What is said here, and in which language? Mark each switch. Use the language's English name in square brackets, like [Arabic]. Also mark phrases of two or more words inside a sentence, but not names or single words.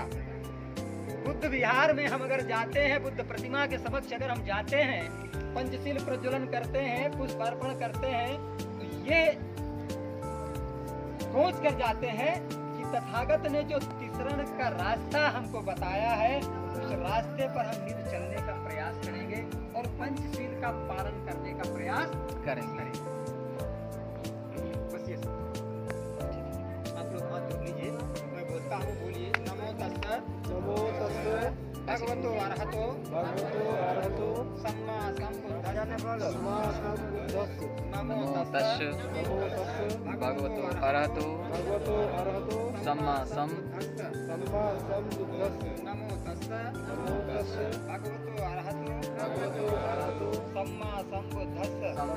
[Hindi] बुद्ध विहार में हम अगर जाते हैं, बुद्ध प्रतिमा के समक्ष अगर हम जाते हैं, पंचशील प्रज्वलन करते हैं, पुष्प अर्पण करते हैं, तो ये सोच कर जाते हैं कि तथागत ने जो तिसरण का रास्ता हमको बताया है, उस रास्ते पर हम नित चलने का प्रयास करेंगे और पंचशील का पालन करने का प्रयास करेंगे। बस ये सब। आप लोग हाथ जोड़ लीजिए, मैं बोलता हूँ, बोलिए। [Pali] नमो तस्स भगवतो अरहतो सम्मा संबुद्धस्स। नमो तस्स भगवतो अरहतो सम्मा संबुद्धस्स। नमो तस्स भगवतो अरहतो सम्मा संबुद्धस्स।